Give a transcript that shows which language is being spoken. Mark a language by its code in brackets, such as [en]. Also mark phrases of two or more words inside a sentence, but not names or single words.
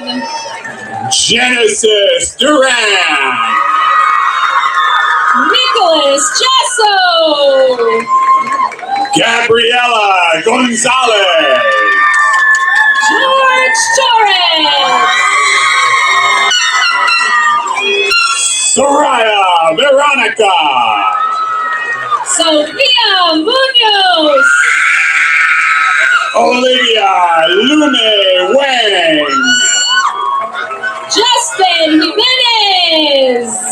[en] Genesis Duran. Nicholas Jasso. Gabriela Gonzalez. George Torres. Soraya Veronica. Sophia Munoz. Olivia Lune Wang. Justin Jimenez.